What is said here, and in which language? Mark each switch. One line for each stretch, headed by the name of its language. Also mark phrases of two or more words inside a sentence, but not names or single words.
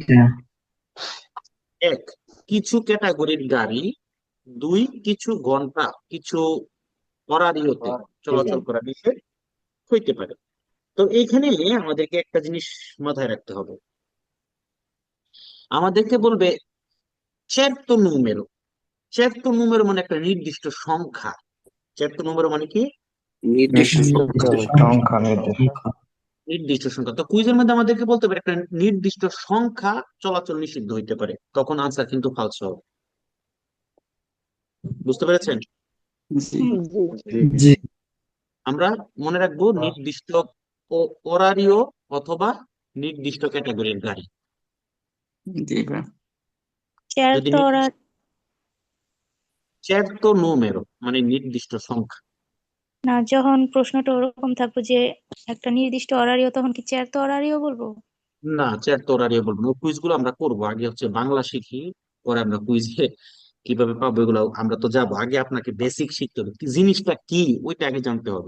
Bangla: এক, কিছু ক্যাটাগরির গাড়ি। দুই, কিছু ঘন্টা, কিছু অরারিওতে চলাচল করা নিষেধ হইতে পারে। তো এইখানে আমাদেরকে একটা জিনিস মাথায় রাখতে হবে, আমাদেরকে বলবে
Italian: certo numero, certo numero
Bangla: মানে একটা নির্দিষ্ট সংখ্যা।
Italian: certo numero
Bangla: মানে কি? নির্দিষ্ট সংখ্যা নির্দিষ্ট সংখ্যা। তো কুইজের মধ্যে আমাদেরকে বলতে পারে একটা নির্দিষ্ট সংখ্যা চলাচল নিষিদ্ধ হইতে পারে, তখন আনসার কিন্তু ফালস হবে। বুঝতে পেরেছেন? জি। আমরা মনে রাখবো নির্দিষ্ট অরারিও অথবা নির্দিষ্ট ক্যাটাগরির গাড়ি। জি ভাই। যদি
Italian: certo numero
Bangla: মানে নির্দিষ্ট সংখ্যা। না, যখন প্রশ্নটা ওরকম থাকবে যে একটা নির্দিষ্ট অরারিও, তখন কি চেয়ার তো অরারিও বলবো? না,
Italian: certo orario
Bangla: বলবো না। কুইজ গুলো আমরা করবো, আগে হচ্ছে বাংলা শিখি, পরে আমরা কুইজে কিভাবে পাবো এগুলো আমরা তো যাবো। আগে আপনাকে বেসিক শিখতে হবে, কি জিনিসটা কি ওইটা আগে জানতে হবে।